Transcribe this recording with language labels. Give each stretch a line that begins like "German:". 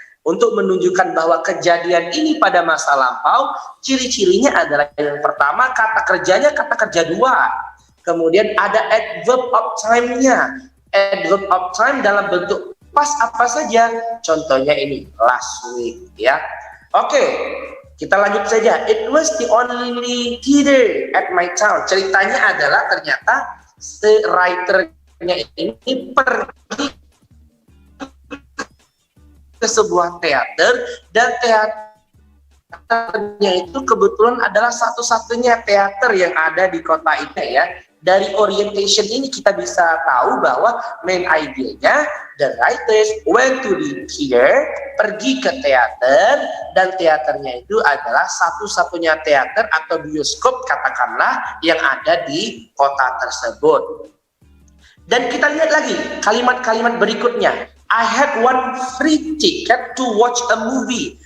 Indonesian: Untuk menunjukkan bahwa kejadian ini pada masa lampau, ciri-cirinya adalah yang pertama kata kerjanya kata kerja dua. Kemudian ada adverb of time-nya. Adverb of time dalam bentuk pas apa saja. Contohnya ini last week ya. Oke, kita lanjut saja.
English: It was the only theater at my town.
Indonesian: Ceritanya adalah ternyata si writer-nya ini pergi ke sebuah teater dan teaternya itu kebetulan adalah satu-satunya teater yang ada di kota ini ya. Dari orientation ini kita bisa tahu bahwa main idea-nya
English: the writers went to the theater,
Indonesian: pergi ke teater, dan teaternya itu adalah satu-satunya teater atau bioskop katakanlah yang ada di kota tersebut. Dan kita lihat lagi kalimat-kalimat berikutnya.
English: I had one free ticket to watch a movie.